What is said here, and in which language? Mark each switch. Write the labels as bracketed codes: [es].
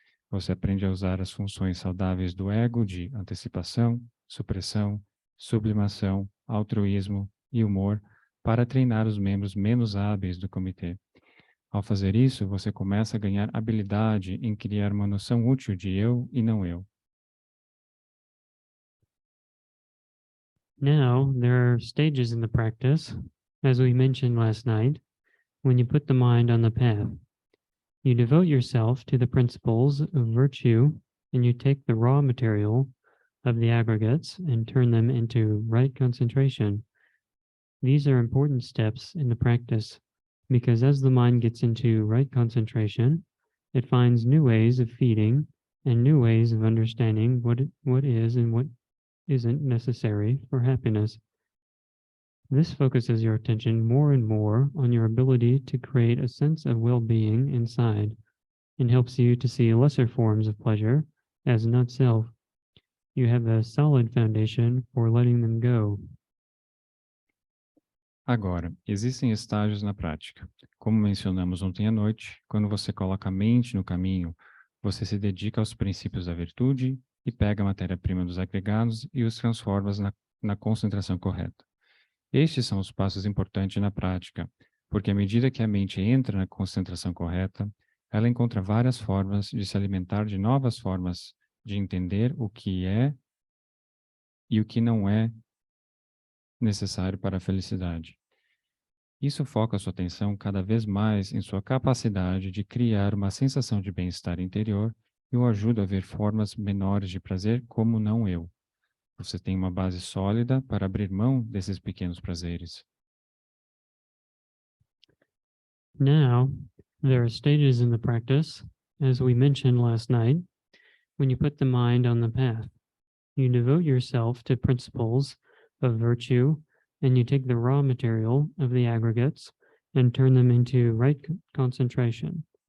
[pt] Você aprende a usar as funções saudáveis do ego de antecipação, supressão, sublimação, altruísmo e humor para treinar os membros menos hábeis do comitê. Ao fazer isso, você começa a ganhar habilidade em criar uma noção útil de eu e não eu. [en] Now, there are stages in the practice, as we mentioned last night, when you put the mind on the path. You devote yourself to the principles of virtue, and you take the raw material of the aggregates and turn them into right concentration. These are important steps in the practice because as the mind gets into right concentration, it finds new ways of feeding and new ways of understanding what is and what isn't necessary for happiness. This focuses your attention more and more on your ability to create a sense of well-being inside and helps you to see lesser forms of pleasure as not self. You have a solid foundation for letting them go. [pt] Agora, existem estágios na prática. Como mencionamos ontem à noite, quando você coloca a mente no caminho, você se dedica aos princípios da virtude e pega a matéria-prima dos agregados e os transforma na concentração correta. Estes são os passos importantes na prática, porque à medida que a mente entra na concentração correta, ela encontra várias formas de se alimentar de novas formas de entender o que é e o que não é necessário para a felicidade. Isso foca sua atenção cada vez mais em sua capacidade de criar uma sensação de bem-estar interior e o ajuda a ver formas menores de prazer como não-eu. Você tem uma base sólida para abrir mão desses pequenos prazeres. [en] Now, there are stages in the practice, as we mentioned last night, when you put the mind on the path. You devote yourself to principles of virtue, and you take the raw material of the aggregates and turn them into right concentration.